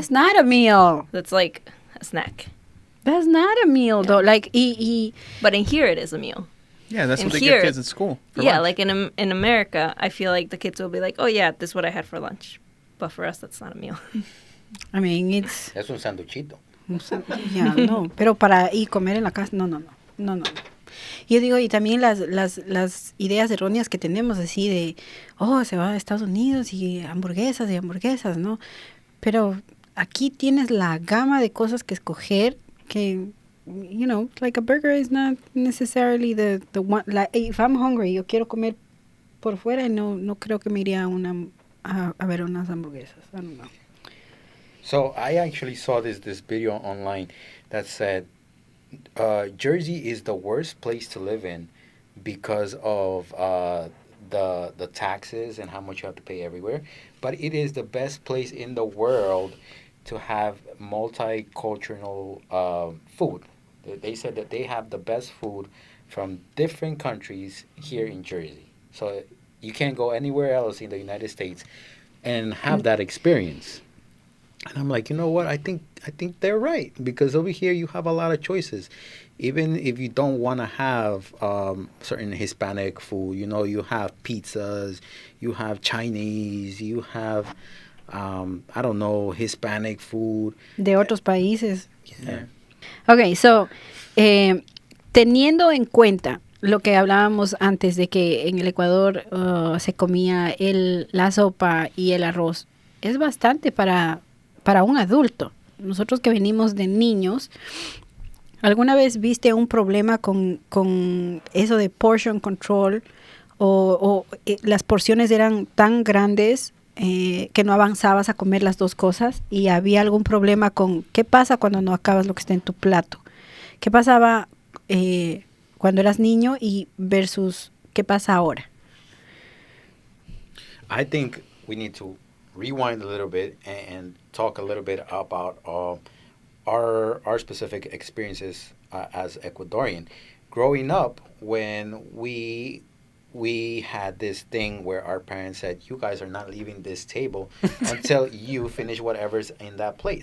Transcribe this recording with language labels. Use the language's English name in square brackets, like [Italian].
[English] That's not a meal. That's like a snack. That's not a meal, though. Like, But in here, it is a meal. Yeah, that's And what they here- give kids at school. For Yeah, lunch. like in America, I feel like the kids will be like, oh yeah, this is what I had for lunch. But for us, that's not a meal. I mean, it's... [Spanish] Es un sanduchito. Ya, no, pero para ir comer en la casa, no. Yo digo, y también las ideas erróneas que tenemos así de, se va a Estados Unidos y hamburguesas, ¿no? Pero aquí tienes la gama de cosas que escoger que, [English] like a burger is not necessarily the one, like if I'm hungry, [Spanish] yo quiero comer por fuera y no creo que me iría a ver unas hamburguesas. [English] I don't know. So I actually saw this video online that said Jersey is the worst place to live in because of the taxes and how much you have to pay everywhere. But it is the best place in the world to have multicultural food. They said that they have the best food from different countries here in Jersey. So you can't go anywhere else in the United States and have that experience. And I'm like, you know what? I think they're right, because over here you have a lot of choices. Even if you don't want to have certain Hispanic food, you have pizzas, you have Chinese, you have I don't know, Hispanic food. [Spanish] De otros países. [English] Yeah. [Spanish] Okay, so teniendo en cuenta lo que hablábamos antes de que en el Ecuador se comía la sopa y el arroz, es bastante para un adulto. Nosotros que venimos de niños, ¿alguna vez viste un problema con eso de portion control o las porciones eran tan grandes que no avanzabas a comer las dos cosas y había algún problema con qué pasa cuando no acabas lo que está en tu plato? ¿Qué pasaba cuando eras niño y versus qué pasa ahora? [English] I think we need to rewind a little bit and talk a little bit about our specific experiences as Ecuadorian. Growing up, when we had this thing where our parents said, you guys are not leaving this table until you finish whatever's in that plate.